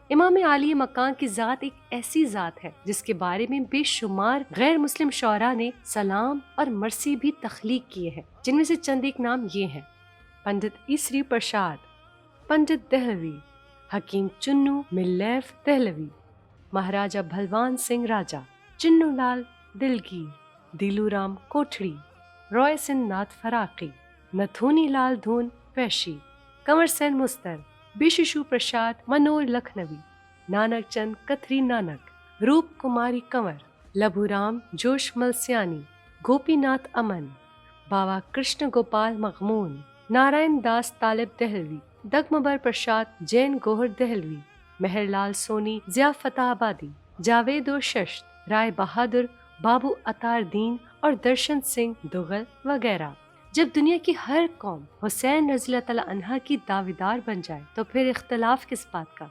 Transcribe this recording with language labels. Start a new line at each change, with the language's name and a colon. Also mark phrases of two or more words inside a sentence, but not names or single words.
Urdu: امام عالی مقام کی ذات ایک ایسی ذات ہے جس کے بارے میں بے شمار غیر مسلم شعراء نے سلام اور مرثی بھی تخلیق کیے ہیں، جن میں سے چند ایک نام یہ ہیں: پنڈت ایسری پرساد، پنڈت دہلوی، حکیم چنو ملیف دہلوی، مہاراجہ بھلوان سنگھ راجہ، چنو لال دلگیر، دیلو رام کوٹھڑی، رائے سن ناتھ فراقی، نتھونی لال دھون پیشی، کنور سین مستر، بیششو پرساد منور لکھنوی، نانک چند کتھری نانک، روپ کماری کنور، لبھو رام جوش ملسیانی، گوپی ناتھ امن، بابا کرشن گوپال مغمون، نارائن داس طالب دہلوی، دگمبر پرساد جین گوہر دہلوی، مہر لال سونی ضیافت آبادی، جاوید و ششت، رائے بہادر، بابو اتار دین اور درشن سنگھ دغل وغیرہ۔ جب دنیا کی ہر قوم حسین
Arabic: رضی اللہ تعالیٰ عنہ
Urdu: کی دعویدار بن جائے تو پھر اختلاف کس بات کا؟